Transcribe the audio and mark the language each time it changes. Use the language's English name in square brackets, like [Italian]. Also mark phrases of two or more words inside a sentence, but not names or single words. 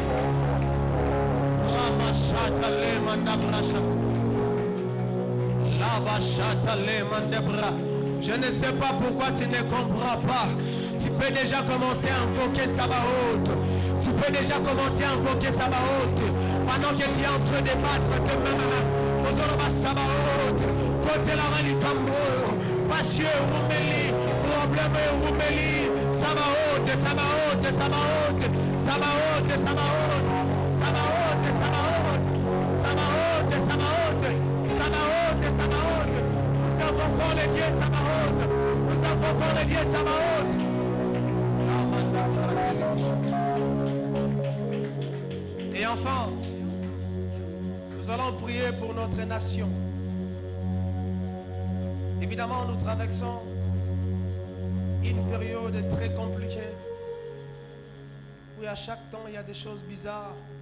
[French] Je ne sais pas pourquoi tu ne comprends pas. Tu peux déjà commencer à invoquer Sabaoth. Tu peux déjà commencer à invoquer Sabaoth. Pendant que tu es en train de battre que Sabaoth. Côté la rani Cambo. Passion Roumeli. Problème Roumeli. Sabaoth, Sabaoth, Sabaoth. Sabaoth, Sabaoth. Sabaoth, Sabaoth. Sabaoth, Sabaoth. Sabaoth, Sabaoth. Nous invoquons les dieux Sabaoth. Nous invoquons les dieux Sabaoth. Et enfin, nous allons prier pour notre nation. Évidemment, nous traversons une période très compliquée où à chaque temps il y a des choses bizarres.